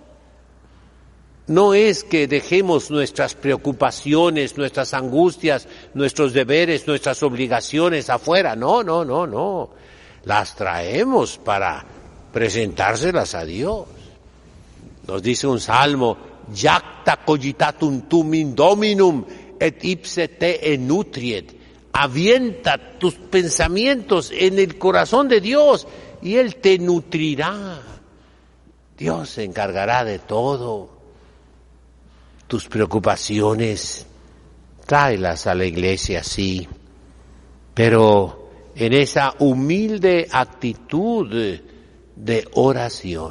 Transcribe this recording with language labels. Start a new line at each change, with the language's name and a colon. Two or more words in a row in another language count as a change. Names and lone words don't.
Spanish: No es que dejemos nuestras preocupaciones, nuestras angustias, nuestros deberes, nuestras obligaciones afuera. No. Las traemos para presentárselas a Dios. Nos dice un salmo:
Latin: Jacta cogitatum tum in dominum et ipse te enutriet.
Spanish: Avienta tus pensamientos en el corazón de Dios y Él te nutrirá. Dios se encargará de todo. Tus preocupaciones, tráelas a la iglesia, sí, pero en esa humilde actitud de oración.